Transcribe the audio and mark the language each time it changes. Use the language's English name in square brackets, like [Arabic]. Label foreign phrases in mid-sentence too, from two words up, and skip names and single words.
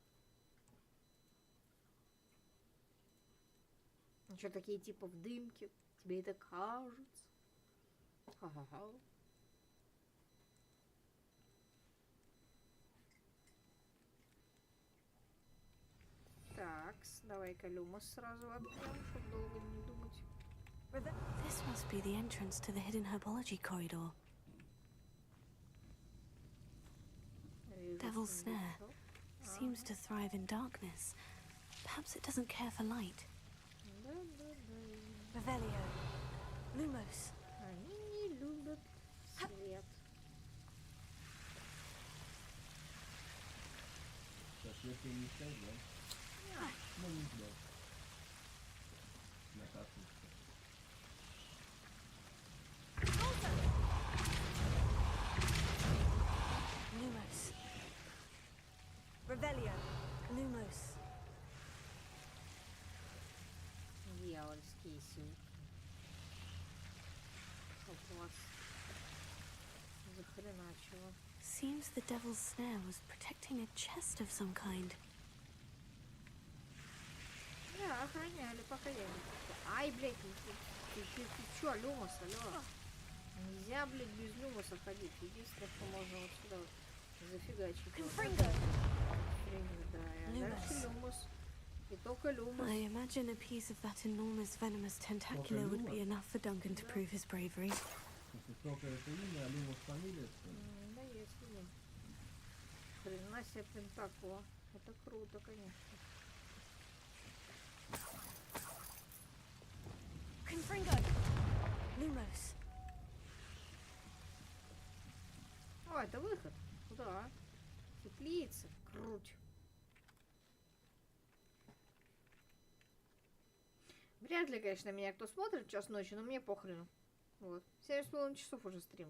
[Russian] Ну, что, такие типа в дымке, Тебе это кажется? Ха-ха-ха. Так, давай-ка Люмос сразу откроем, чтобы долго не думать. [English] This must be the entrance to the hidden herbology corridor. Devil's Snare seems to thrive in darkness. Perhaps it doesn't care for light. Revelio. Lumos. [Russian] Они не любят свет. Сейчас, если не стоит, да? Ну, не ждет. На капсулке. Lumos. Revelio. Lumos. Дьявольские силки. Хогвартс. Захреначило. [English] Seems the Devil's Snare was protecting a chest of some kind. [Russian] Да, охраняли, пока я не... Ай, блядь, ты чё, Люмос, алло? Нельзя, блядь, без Люмоса ходить. Единственное, что можно вот сюда вот зафигачить. Confringo. Да, и дальше Люмос. И только Люмос. [English] I imagine a piece of that enormous venomous tentacular would be enough for Duncan to prove his bravery. [Russian] Если только это имя, а Люмос фамилия, Да, есть имя. Хрена себе пентакула. Это круто, конечно. Confringo. Lumos. О, это выход. Куда? Теплица. Круть. Вряд ли, конечно, меня кто смотрит в час ночи, но мне похрену. Вот. 7,5 часов уже стримлю.